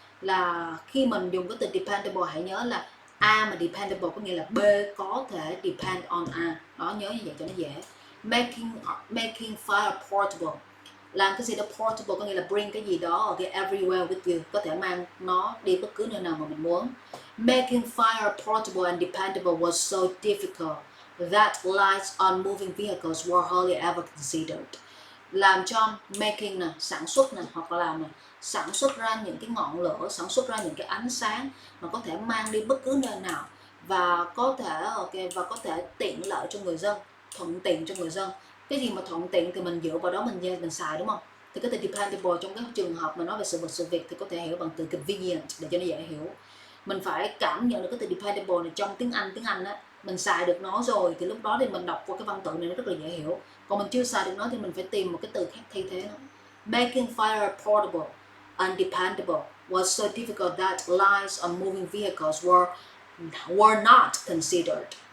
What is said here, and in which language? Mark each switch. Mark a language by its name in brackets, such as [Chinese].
[Vietnamese] Là khi mình dùng cái từ dependable hãy nhớ là A mà dependable có nghĩa là B có thể depend on A. Đó, nhớ như vậy cho nó dễ. [English] Making fire portable. [Vietnamese] Làm cái gì đó portable có nghĩa là [English] bring [Vietnamese] cái gì đó [English] everywhere with you, [Vietnamese] có thể mang nó đi bất cứ nơi nào mà mình muốn. [English] Making fire portable and dependable was so difficult that lights on moving vehicles were hardly ever considered. [Vietnamese] Làm cho making nè, sản xuất nè, hoặc là làm nè, sản xuất ra những cái ngọn lửa, sản xuất ra những cái ánh sáng mà có thể mang đi bất cứ nơi nào và có thể tiện lợi cho người dân, thuận tiện cho người dân. Cái gì mà thuận tiện thì mình dựa vào đó mình xài, đúng không? Thì cái từ dependable trong cái trường hợp mà nói về sự việc thì có thể hiểu bằng từ convenient để cho nó dễ hiểu. Mình phải cảm nhận được cái từ dependable này trong tiếng Anh á, mình xài được nó rồi thì lúc đó thì mình đọc qua cái văn tự này nó rất là dễ hiểu. Còn mình chưa xài được nó thì mình phải tìm một cái từ khác thay thế nó. [English] Making fire portable and dependable was so difficult that lights on moving vehicles were not considered.